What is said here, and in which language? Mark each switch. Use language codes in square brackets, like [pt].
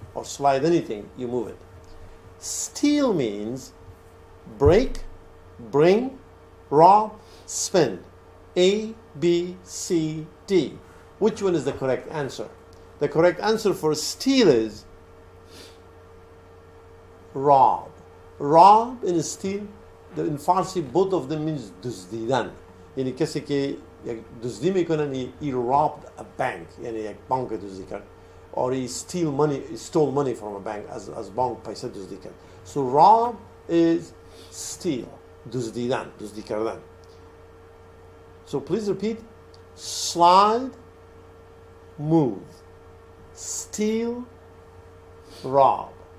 [en] Or slide anything, you move it. Steal means break, bring, rob, spend. A, B, C, D. Which one is the correct answer? The correct answer for steal is rob. Rob and steal, in Farsi, both of them means دزدیدن. [fa] یعنی کسی که یک دزدی میکنن، [en] he robbed a bank، [fa] یعنی یک بانک دزدی کرد. [en] Or he stole money from a bank، [fa] از بانک پیسه دزدی کرد. [en] So rob is steal، [fa] دزدیدن، دزدی کردن. [en] So please repeat: slide, move, steal, rob.